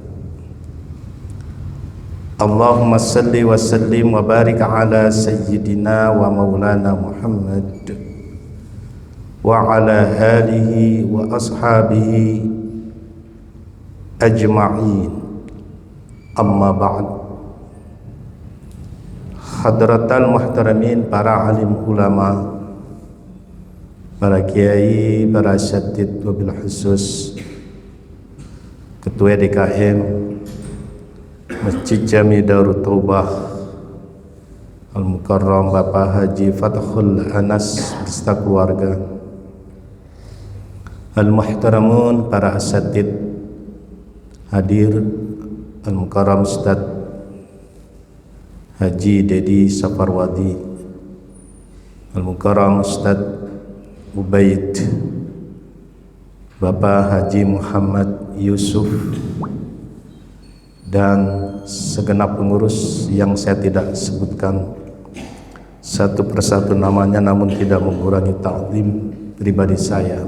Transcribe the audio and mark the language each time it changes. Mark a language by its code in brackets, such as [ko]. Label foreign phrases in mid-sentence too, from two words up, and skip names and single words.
[ar] اللهم صل وسلم وبارك على سيدنا ومولانا محمد وعلى آله وأصحابه أجمعين. أما بعد. حضرة المحترمين, [id] para alim ulama, para kiai, para asatid, wabil khusus Ketua DKM Masjid Jami Darut Taubah Al-Mukarram Bapak Haji Fathul Anas beserta keluarga, al-muhtaramun, para asatid hadir, Al-Mukarram Ustaz Haji Dedi Safarwadi, Al-Mukarram Ustaz Ubaid, Bapak Haji Muhammad Yusuf, dan segenap pengurus yang saya tidak sebutkan satu persatu namanya, namun tidak mengurangi taklim pribadi saya.